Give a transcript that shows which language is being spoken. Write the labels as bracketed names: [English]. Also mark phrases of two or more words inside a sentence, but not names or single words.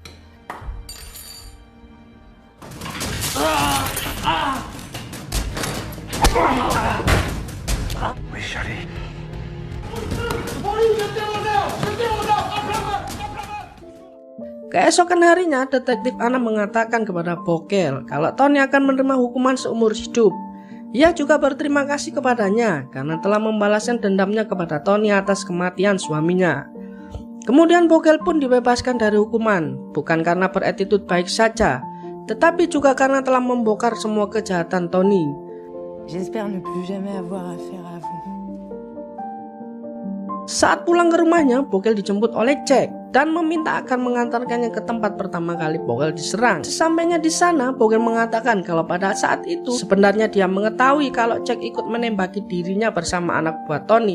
[Indonesian] Keesokan harinya, detektif Anna mengatakan kepada Bokel kalau Tony akan menerima hukuman seumur hidup. Ia juga berterima kasih kepadanya karena telah membalaskan dendamnya kepada Tony atas kematian suaminya. Kemudian Bokel pun dibebaskan dari hukuman, bukan karena beretitut baik saja, tetapi juga karena telah membongkar semua kejahatan Tony. [French] J'espère ne plus jamais avoir affaire à vous. [Indonesian] Saat pulang ke rumahnya, Bokel dijemput oleh Jack dan meminta akan mengantarkannya ke tempat pertama kali Bokel diserang. Sesampainya di sana, Bokel mengatakan kalau pada saat itu sebenarnya dia mengetahui kalau Jack ikut menembaki dirinya bersama anak buah Tony.